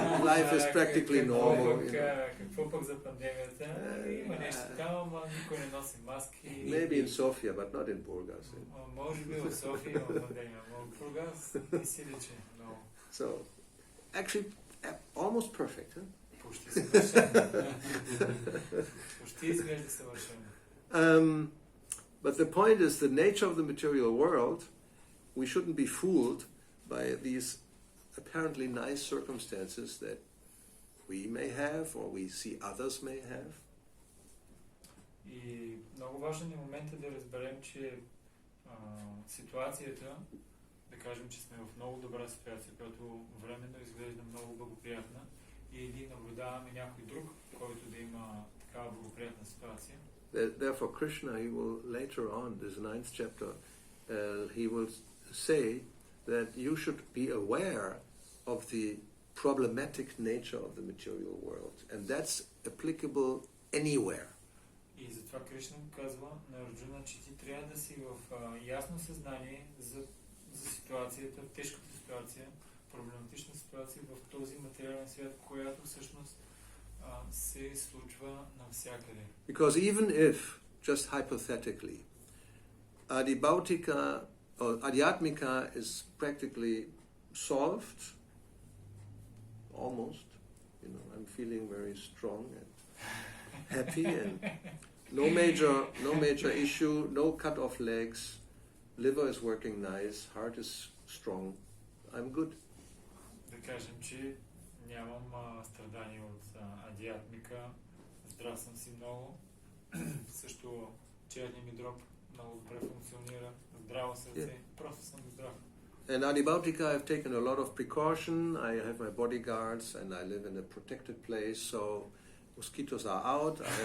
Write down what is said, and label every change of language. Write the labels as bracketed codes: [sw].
[en] Life is practically normal. [bg] Какво пък за пандемията? Има нещо такава, но никой не носи маски. [en] Maybe in Sofia, but not in Burgas. [bg] Може би в София има пандемия, но в Бургас не си личи много. [en] So, actually, almost perfect, huh? [bg] Почти съвършено. Почти изглежда съвършено. [en] But the point is, the nature of the material world, we shouldn't be fooled by these apparently nice circumstances that we may have or we see others may have. [bg] И много важен е моментът да разберем, че ситуацията, да кажем, че сме в много добра ситуация, която временно изглежда много благоприятна, или наблюдаваме някой друг, който да има такава благоприятна ситуация. [en] Therefore, Krishna, he will later on, this 9th chapter, he will say that you should be aware of the problematic nature of the material world, and that's applicable anywhere. [bg] И затова Кришна казва на Арджуна, че ти трябва да си в ясно съзнание за ситуацията, тежката ситуация, проблематична ситуация в този материален свят, която всъщност се случва навсякъде. [en] Because even if, just hypothetically, Adibhautika or Adhyatmika is practically solved, almost, I'm feeling very strong and happy, and no major issue, no cut off legs, liver is working nice, heart is strong, I'm good. [bg] Да кажем, че нямам страдания от адиатмика, здрав съм си много, също черния ми дроб много добре функционира, здраво сърце, просто съм здрав. [en] In Adibhautika, I've taken a lot of precaution. I have my bodyguards, and I live in a protected place, so mosquitoes are out.